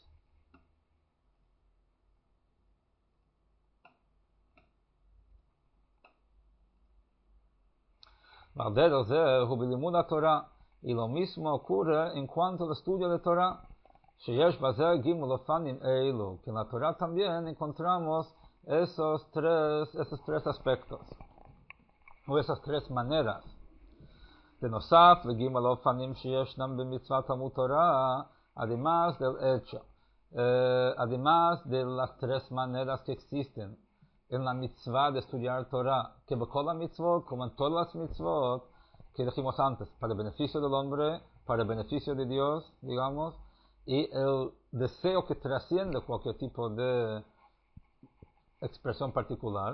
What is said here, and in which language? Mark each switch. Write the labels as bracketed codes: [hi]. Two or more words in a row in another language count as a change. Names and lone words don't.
[es] Y lo mismo ocurre en cuanto al estudio de Torah. Que en la Torah también encontramos esos tres aspectos, o esas tres maneras. [he] בנוסף לגימל אופנים שישנם במצוות תלמוד תורה, [es] además del hecho, además de las tres maneras que existen en la mitzvah de estudiar Torah, que [he] בכל המצוות, [es] como en todas las mitzvot, que dijimos antes, para el beneficio del hombre, para el beneficio de Dios, digamos, y el deseo que trasciende cualquier tipo de expresión particular.